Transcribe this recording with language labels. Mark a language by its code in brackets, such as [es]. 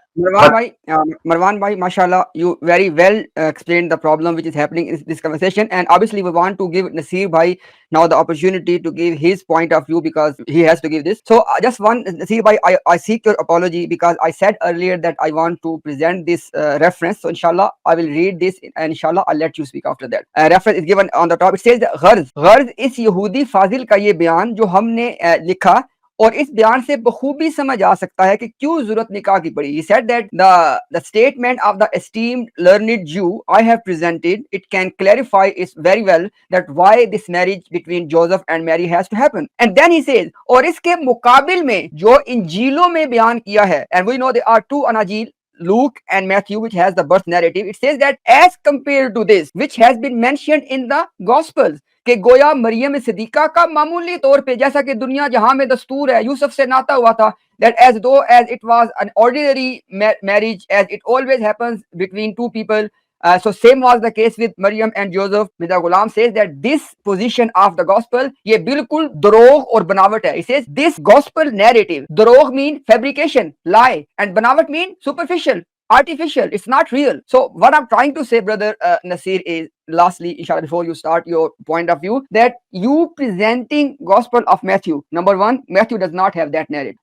[en] Marwan bhai, mashallah, you very well explained the problem which is happening in this conversation, and obviously we want to give Nasir bhai now the opportunity to give his point of view because he has to give this. So just one, Nasir bhai, I seek your apology because I said earlier that I want to present this reference. So inshallah I will read this and inshallah I'll let you speak after that. Reference is given on the top. It says that [hi] गर्ज इस यहूदी फाजिल का ये बयान जो हमने लिखा और इस बयान से बखूबी समझ आ सकता है कि क्यों जरूरत निकाह की पड़ी. [en] He said that the statement of the esteemed learned Jew I have presented, it can clarify it very well that why this marriage between Joseph and Mary has to happen. And then he says, [hi] और इसके मुकाबिल में जो इंजीलों में बयान किया है, [en] and we know there are two Anajil, Luke and Matthew, which has the birth narrative. It says that as compared to this, which has been mentioned in the Gospels, [hi] कि गोया मरियम सिद्दीका का मामूली तौर पे, जैसा कि दुनिया जहां में दस्तूर है, यूसुफ से नाता हुआ था, [en] that as though as it was an ordinary marriage as it always happens between two people. So same was the case with Maryam and Joseph. Mirza Ghulam says that this position of the gospel [hi] ये बिल्कुल दरोग और बनावट है. [en] He says this gospel narrative, दरोग mean fabrication, lie, and बनावट mean superficial, artificial. It's not real. So what I'm trying to say, brother Nasir, is lastly, inshallah, before you start your point of view, that you presenting gospel of Matthew, number one, Matthew does not have that narrative.